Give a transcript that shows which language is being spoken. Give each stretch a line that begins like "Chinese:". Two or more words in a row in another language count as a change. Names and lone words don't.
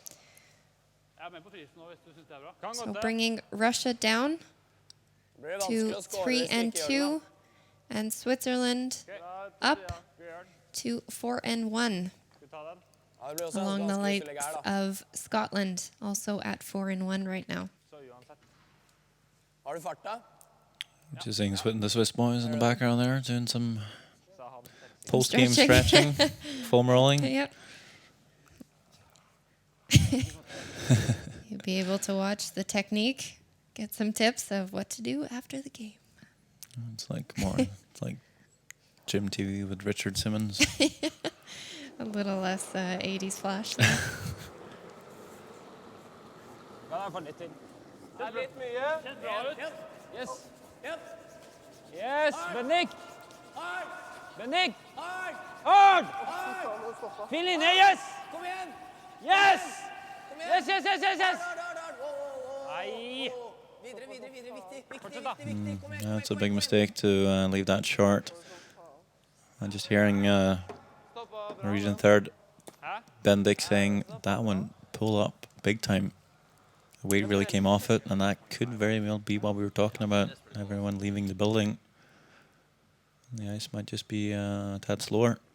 English: So bringing Russia down to 3 and 2, and Switzerland up to 4 and 1. Along the likes of Scotland, also at 4 and 1 right now.
Norwegian: Har du farta?
English: Just seeing the Swiss boys in the background there doing some post-game Stretching. stretching, foam rolling. Yep. You'll be able to watch the technique, get some tips of what to do after the game. It's like gym TV with Richard Simmons. A little less 80s flash there.
Norwegian: Kan jeg få litt til? Det er litt mye. Kjenner bra ut. Yes. Helt. Yes, Bendik. Hard. Bendik. Hard. Hard. Hard. Fin linje, yes. Kom igjen. Yes. Kom igjen. Yes, yes, yes, yes, yes. Hard, hard, hard. Wow, wow, wow. Nei. Videre, videre, videre. Viktig, viktig, Fortsett da. viktig, viktig. Kom igjen,
English: Yeah, it's a
Norwegian: kom
English: big
Norwegian: igjen,
English: mistake to leave that short. I'm just hearing Norwegian third Bendik saying that one toll up big time. The weight really came off it, and that could very well be what we were talking about. Everyone leaving the building. The ice might just be a tad slower.